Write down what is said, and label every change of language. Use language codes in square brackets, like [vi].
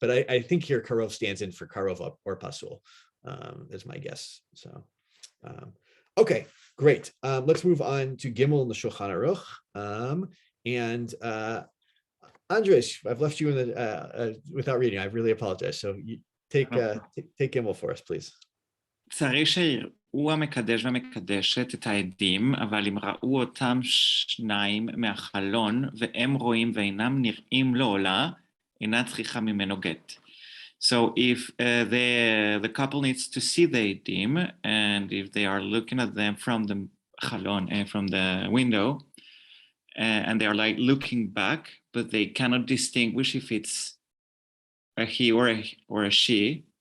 [en] But I think here karov stands in for karov or pasul, is my guess. So. Okay, great. Let's move on to Gimel in the Shulchan Aruch. And Andres, I've left you in the without reading. I really apologize. So you take Gimel for us, please. [he] צריך שיראו המקדש והמקדשת את העדים, אבל אם ראו אותם שניים מהחלון והם רואים ואינם נראים לעולה, אינה צריכה ממנו גט. [en] So if the couple needs to see the edim, and if they are looking at them from the chalon and from the window, and they are like looking back, but they cannot distinguish if it's a he or a she.